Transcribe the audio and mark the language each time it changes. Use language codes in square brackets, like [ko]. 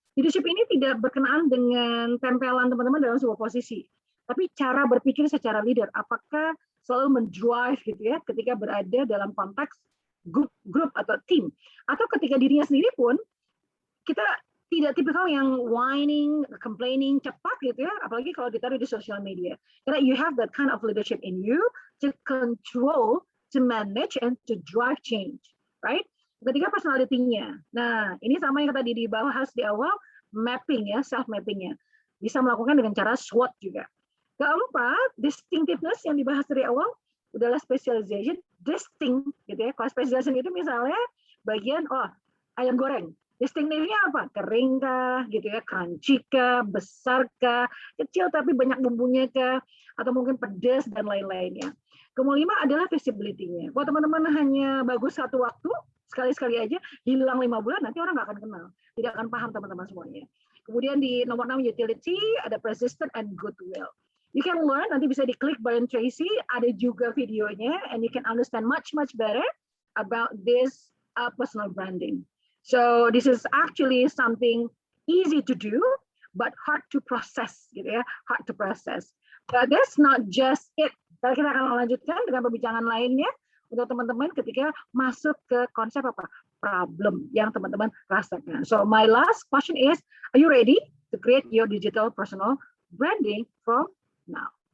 [id] Leadership ini tidak berkenaan dengan tempelan teman-teman dalam sebuah posisi, tapi cara berpikir secara leader. Apakah selalu mendrive gitu ya ketika berada dalam konteks grup atau tim, atau ketika dirinya sendiri pun kita tidak tipikal yang whining, complaining cepat gitu ya, apalagi kalau ditaruh di social media. [en] Karena you have that kind of leadership in you to control, to manage, and to drive change, right? [id] Ketika personality-nya. Nah, ini sama yang tadi dibahas di awal, mapping ya, self-mapping-nya. Bisa melakukan dengan cara SWOT juga. Keempat, distinctiveness yang dibahas dari awal adalah specialization, distinct gitu ya. Kalau specialization itu misalnya bagian, ayam goreng. Distinctive-nya apa? Kering kah, gitu ya, crunchy kah, besar kah, kecil tapi banyak bumbunya kah, atau mungkin pedas dan lain-lainnya. Kemudian adalah visibility-nya. Kalau teman-teman hanya bagus satu waktu, sekali-sekali aja, hilang 5 bulan, nanti orang nggak akan kenal. Tidak akan paham teman-teman semuanya. Kemudian di nomor 6 utility, ada persistent and goodwill. [en] You can learn, [id] nanti bisa diklik Brian Tracy, ada juga videonya, [en] and you can understand much better about this personal branding. So this is actually something easy to do, but hard to process, [id] gitu ya, [en] hard to process. But that's not just it. [id] Kita akan lanjutkan dengan pembicaraan lainnya untuk teman-teman ketika masuk ke konsep apa? Problem yang teman-teman rasakan. [en] So my last question is, are you ready to create your digital personal branding from now?